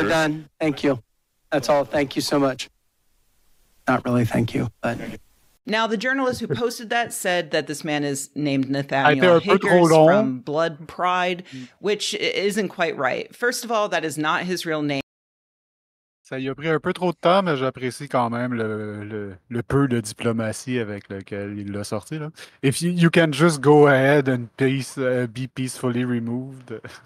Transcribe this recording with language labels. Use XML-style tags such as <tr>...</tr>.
<en>You're done. Thank you. That's all. Thank you so much. Not really thank you, but... Now, the journalist who posted that said that this man is named Nathaniel Higgers from Blood Pride, which isn't quite right. First of all, that is not his real name.</en> <fr>Ça y a pris un peu trop de temps, mais j'apprécie quand même le peu de diplomatie avec lequel il l'a sorti. Là.</fr> <en>If you can just go ahead and be peacefully removed.</en>